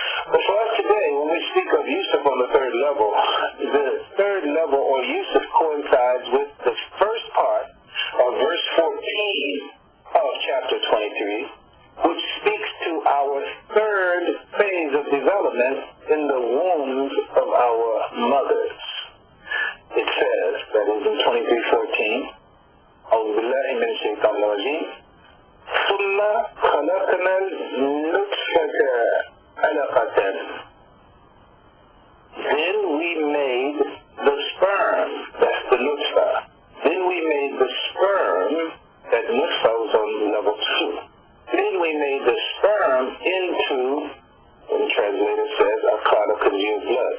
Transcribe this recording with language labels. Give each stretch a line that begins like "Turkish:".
English: But for us today, when we speak of Yusuf on the 3rd level, the 3rd level, or Yusuf, coincides with the first part of verse 14 of chapter 23, which speaks to our 3rd phase of development in the wombs of our mothers. It says, that is in 23:14,
Arabic: أعوذ بالله من الشيطان الرجيم ثم خلقنا النطفة علقة.
English: Then we made the sperm, that's the nutfa. Then we made the sperm, that nutfa was on level 2. Then we made the sperm into, the translator says, a clot of congealed blood.